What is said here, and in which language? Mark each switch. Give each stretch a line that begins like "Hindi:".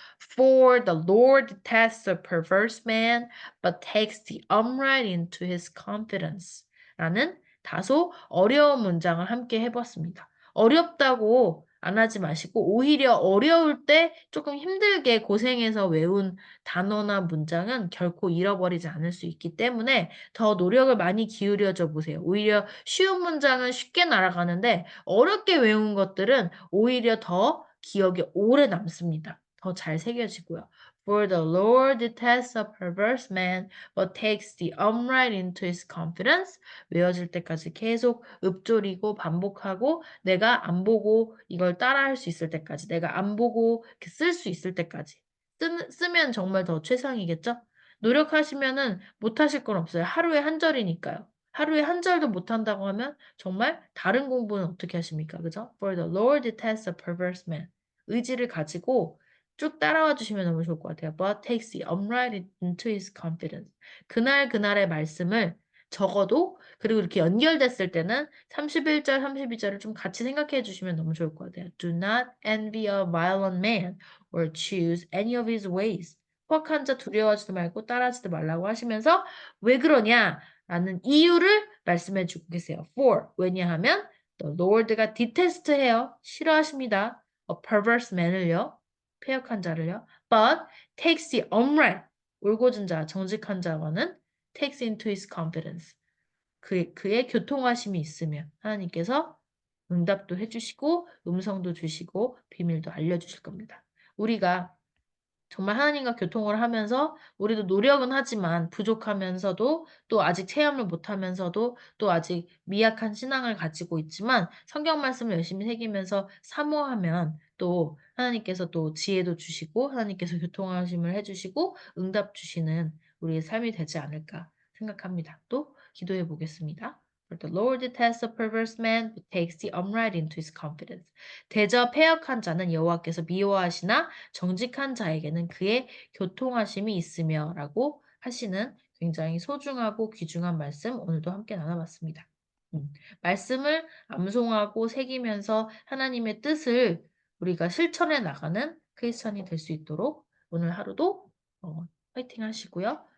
English: For the Lord detests a perverse man, but takes the upright into his confidence.
Korean: 라는 다소 어려운 문장을 함께 해봤습니다. 어렵다고 안 하지 마시고 오히려 어려울 때 조금 힘들게 고생해서 외운 단어나 문장은 결코 잃어버리지 않을 수 있기 때문에 더 노력을 많이 기울여줘 보세요. 오히려 쉬운 문장은 쉽게 날아가는데 어렵게 외운 것들은 오히려 더 기억에 오래 남습니다. 더 잘 새겨지고요.
English: For the Lord detests a perverse man, but takes the upright into his confidence.
Korean: 외워질 때까지 계속 읊조리고 반복하고 내가 안 보고 이걸 따라할 수 있을 때까지 내가 안 보고 쓸 수 있을 때까지 쓰면 정말 더 최상이겠죠? 노력하시면은 못하실 건 없어요. 하루에 한 절이니까요. 하루에 한 절도 못한다고 하면 정말 다른 공부는 어떻게 하십니까?
English: 그죠? For the Lord detests a perverse man.
Korean: 의지를 가지고 쭉 따라와 주시면 너무 좋을 것 같아요.
English: But takes the upright into his confidence.
Korean: 그날의 말씀을 적어도 그리고 이렇게 연결됐을 때는 31절, 32절을 좀 같이 생각해 주시면 너무 좋을 것 같아요.
English: Do not envy a violent man or choose any of his ways.
Korean: 포악한 자 두려워하지도 말고 따라하지도 말라고 하시면서 왜 그러냐? 라는 이유를 말씀해 주고 계세요. For 왜냐하면
English: the Lord
Korean: 가 detest해요. 싫어하십니다.
English: A perverse man을요.
Korean: 패역한 자를요.
English: But takes the upright
Korean: 올곧은 자, 정직한 자와는
English: takes into his confidence.
Korean: 그의 교통하심이 있으면 하나님께서 응답도 해주시고 음성도 주시고 비밀도 알려주실 겁니다. 우리가 정말 하나님과 교통을 하면서 우리도 노력은 하지만 부족하면서도 또 아직 체험을 못하면서도 또 아직 미약한 신앙을 가지고 있지만 성경 말씀을 열심히 새기면서 사모하면 또 하나님께서 또 지혜도 주시고 하나님께서 교통하심을 해주시고 응답 주시는 우리의 삶이 되지 않을까 생각합니다. 또 기도해 보겠습니다.
English: For the Lord detests a perverse man who takes the upright into his confidence.
Korean: 대저 패역한 자는 여호와께서 미워하시나 정직한 자에게는 그의 교통하심이 있으며 라고 하시는 굉장히 소중하고 귀중한 말씀 오늘도 함께 나눠봤습니다. 말씀을 암송하고 새기면서 하나님의 뜻을 우리가 실천해 나가는 크리스천이 될 수 있도록 오늘 하루도 화이팅 하시고요.